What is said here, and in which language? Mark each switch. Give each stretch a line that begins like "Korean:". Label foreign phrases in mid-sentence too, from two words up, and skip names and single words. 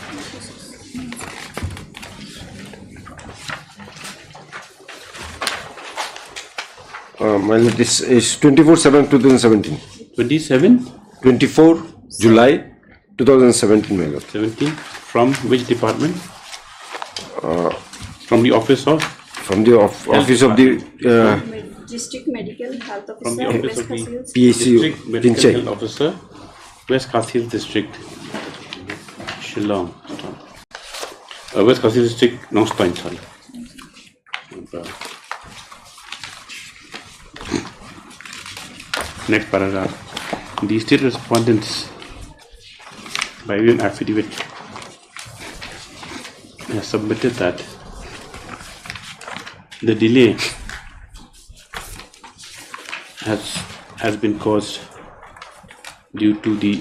English: This is 24/7/2017. 27? 24 July 2017, my lord. 17. From which department? From the office of? From the office of the District Medical Health from the Officer, office of West the Khasilas. District Medical Pinchai. Health Officer, West Khasilas District, Shillong. West Khasilas District, Nongstoin, sorry. Next paragraph. The state respondents, by way of affidavit, has submitted that the delay has been caused due to the